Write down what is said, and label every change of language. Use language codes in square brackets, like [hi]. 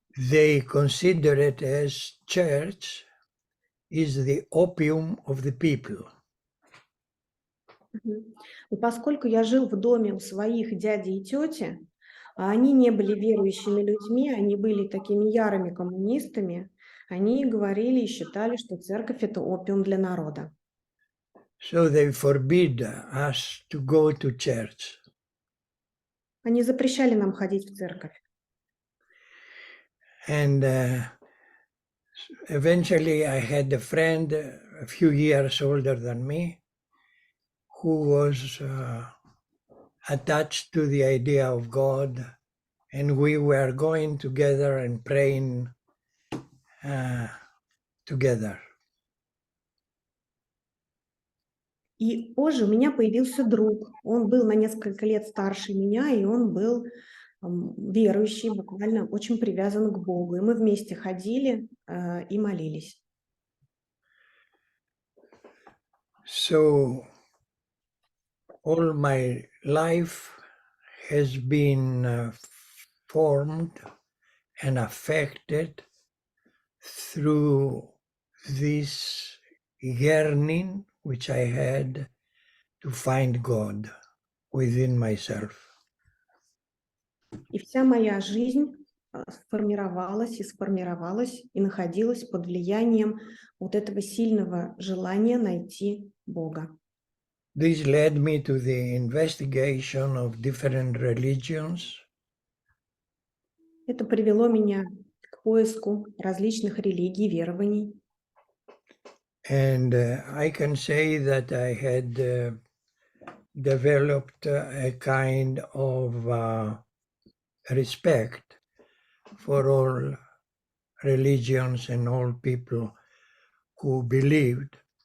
[en] they consider it as church is the opium of the people. Мгм. [ru] И поскольку я жил в доме у своих дяди и тети, а они не были верующими людьми, они были такими ярыми коммунистами, они говорили и считали, что церковь – это опиум для народа. [en] So they forbid us to go to church. [ru] Они запрещали нам ходить в церковь. [en] And eventually I had a friend a few years older than me who was attached to the idea of God, and we were going together and praying together. [ru] И позже у меня появился друг. Он был на несколько лет старше меня, и он был верующий, буквально очень привязан к Богу. И мы вместе ходили и молились. [en] So all my life has been formed and affected through this yearning which I had to find God within myself. [ru] И вся моя жизнь сформировалась и находилась под влиянием вот этого сильного желания найти Бога. [en] This led me to the investigation of different religions, [ru] Это привело меня к поиску различных религий, верований. [en] and I can say that I had developed a kind of respect for all religions and all people who believed.